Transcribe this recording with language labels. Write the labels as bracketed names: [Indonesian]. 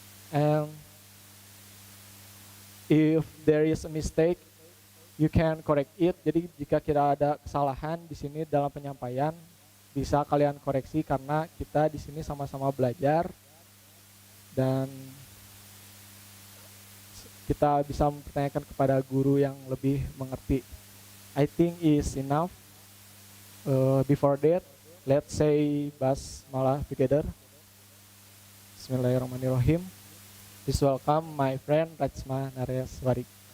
[English] And if there is a mistake, you can correct it. [Indonesian] Jadi jika kira ada kesalahan di sini dalam penyampaian, bisa kalian koreksi karena kita di sini sama-sama belajar dan kita bisa mempertanyakan kepada guru yang lebih mengerti. [English] I think is enough. Before that, let's say basmalah together. Bismillahirrahmanirrahim. Please welcome my friend Fatsma Nareswari.